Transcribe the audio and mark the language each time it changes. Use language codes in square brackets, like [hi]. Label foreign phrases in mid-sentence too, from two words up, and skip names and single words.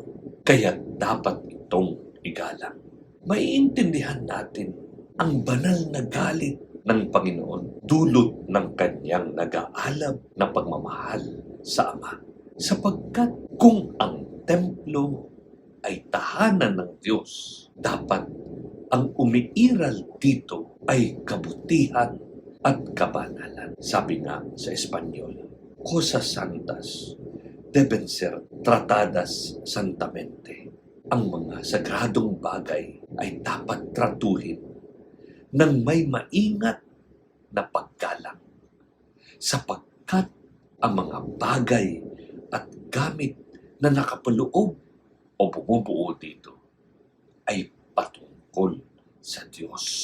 [tl] Kaya dapat itong igalang. Maiintindihan natin ang banal na galit ng Panginoon dulot ng kanyang nag-aalab na pagmamahal sa Ama. Sapagkat kung ang templo ay tahanan ng Diyos, dapat ang umiiral dito ay kabutihan at kabanalan. Sabi nga sa Espanyol, [es] cosas santas deben ser tratadas santamente. [tl] Ang mga sagradong bagay ay dapat tratuhin ng may maingat na paggalang sapagkat ang mga bagay at gamit na nakapaloob o bumubuo dito ay patungkol sa Diyos.